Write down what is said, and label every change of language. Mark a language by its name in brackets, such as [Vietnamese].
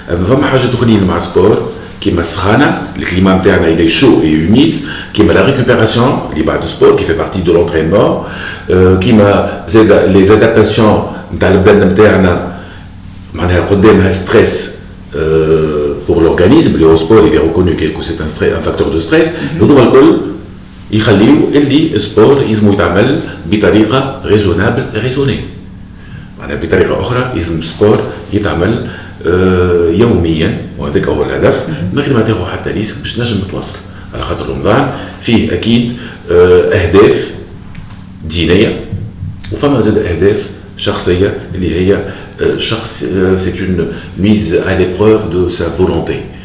[Arabic] فما حاجات اخرين مع السبور كيما السخانه، الكليما نتاعنا الى شو اي هوميد، كيما لا ريكوبيراسيون اللي بعد السبور كي في بارتي دو لونترينمون، كيما زاد لي زادابتاسيون نتاع البدن نتاعنا معناها قدامها ستريس [French] pour l'organisme. Le sport il est reconnu que c'est un facteur de stress. [Arabic] هذوما الكل يخليو اللي السبور يلزم يتعمل بطريقه ريزونابل ريزوني، معناها بطريقه اخرى يلزم السبور يتعمل يوميا، وهذاك هو الهدف، من غير ما تاخذ حتى ريسك باش نجم تواصل. على خاطر رمضان فيه اكيد اهداف دينيه وفما زاد اهداف شخصيه اللي هي شخص [French] c'est une mise à l'épreuve de sa volonté.